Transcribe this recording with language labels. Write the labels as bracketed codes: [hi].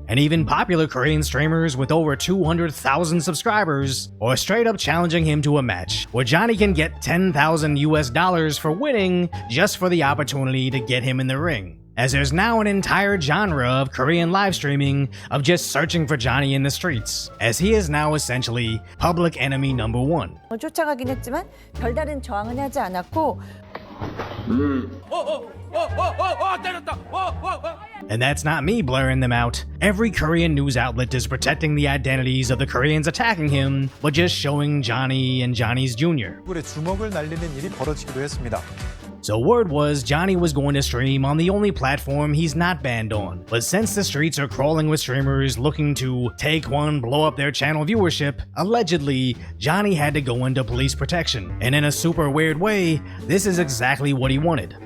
[en] And even popular Korean streamers with over 200,000 subscribers are straight up challenging him to a match, where Johnny can get $10,000 US for winning just for the opportunity to get him in the ring. As there's now an entire genre of Korean live streaming of just searching for Johnny in the streets, as he is now essentially public enemy number one. [ko] 쫓아가긴 했지만 별다른 저항은 하지 않았고. [en] And that's not me blurring them out. Every Korean news outlet is protecting the identities of the Koreans attacking him, but just showing Johnny and Johnny's Jr. [ko] 주먹을 날리는 일이 벌어지기도 했습니다. [en] So word was Johnny was going to stream on the only platform he's not banned on. But since the streets are crawling with streamers looking to take one, blow up their channel viewership, allegedly, Johnny had to go into police protection. And in a super weird way, this is exactly what he wanted.